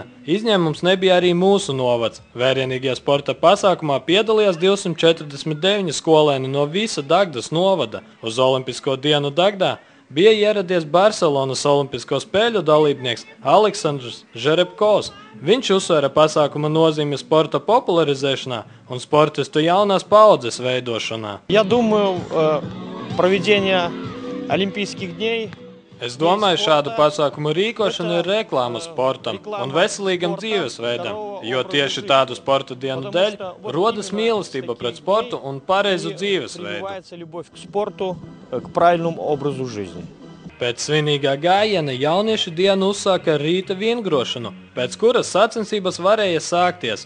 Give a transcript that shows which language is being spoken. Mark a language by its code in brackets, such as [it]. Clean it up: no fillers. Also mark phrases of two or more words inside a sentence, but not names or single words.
[lv] Izņēmums nebija arī mūsu novads. Vērienīgajā sporta pasākumā piedalījās 249 skolēni no visa Dagdas novada. Uz Olimpisko dienu Dagdā bija ieradies Barcelonas Olimpisko spēļu dalībnieks Aleksandrs Žerebkovs. Viņš uzsvēra pasākuma nozīmi sporta popularizēšanā un sportistu jaunās paudzes veidošanā. [ru] Я думаю, проведение Олимпийских дней. [lv] Es domāju, šādu pasākumu rīkošana ir reklāma sportam un veselīgam dzīvesveidam, jo tieši tādu sporta dienu dēļ rodas mīlestība pret sportu un pareizu dzīvesveidu. Pēc svinīgā gājiena jaunieši dienu uzsāka ar rīta vingrošanu, pēc kuras sacensības varēja sākties.